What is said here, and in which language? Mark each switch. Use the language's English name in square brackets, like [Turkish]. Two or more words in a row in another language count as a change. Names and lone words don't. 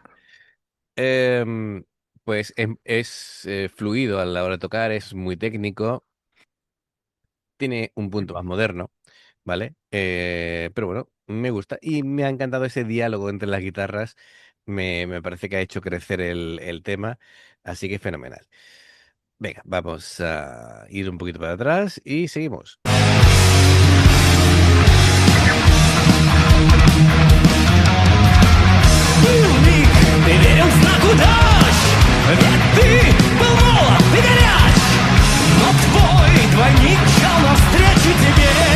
[Spanish] Em, pues es fluido a la hora de tocar, es muy técnico, tiene un punto más moderno, ¿vale? Pero bueno, me gusta y me ha encantado ese diálogo entre las guitarras. Me parece que ha hecho crecer el tema, así que fenomenal. Venga, vamos a ir un poquito para atrás y seguimos. [Russian] Дневник, ты верен знаку дождь, ведь ты был молод и горяч, но твой двойник шел навстречу тебе.